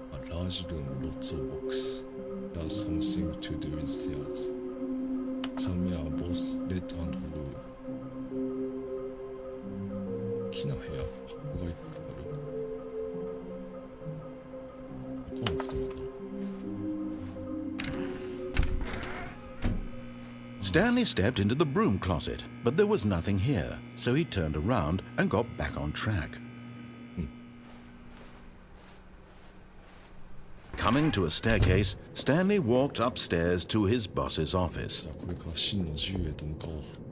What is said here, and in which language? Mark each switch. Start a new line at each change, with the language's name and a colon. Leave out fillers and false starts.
English: Large room, lots of books. There's something to do with stairs. Some are both red and blue.
Japanese: 大きな部屋、箱がいっぱいある。どこのことなんだろう。
English: Stanley stepped into the broom closet, but there was nothing here, so he turned around and got back on track. Coming to a staircase, Stanley walked upstairs to his boss's office.
Japanese: じゃあこれから真の自由へと向かおう。